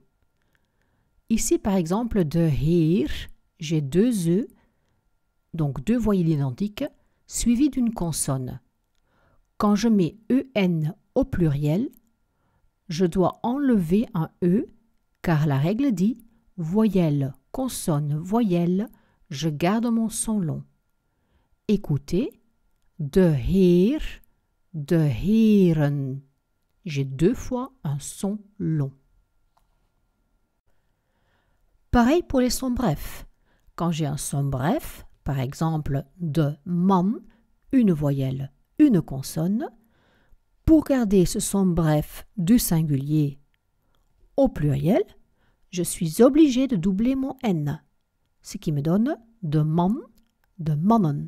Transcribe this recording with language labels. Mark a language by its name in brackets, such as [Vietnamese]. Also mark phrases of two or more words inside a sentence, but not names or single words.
[French] Ici, par exemple, [Dutch] de heer, [French] j'ai 2 E, donc 2 voyelles identiques, suivies d'une consonne. Quand je mets EN au pluriel, je dois enlever un E, car la règle dit voyelle, consonne, voyelle, je garde mon son long. Écoutez, [Dutch] de heer, de heren. [French] J'ai 2 fois un son long. Pareil pour les sons brefs. Quand j'ai un son bref, par exemple [Dutch] de man, [French] une voyelle, une consonne, pour garder ce son bref du singulier au pluriel, je suis obligé de doubler mon N, ce qui me donne [Dutch] de man, de mannen.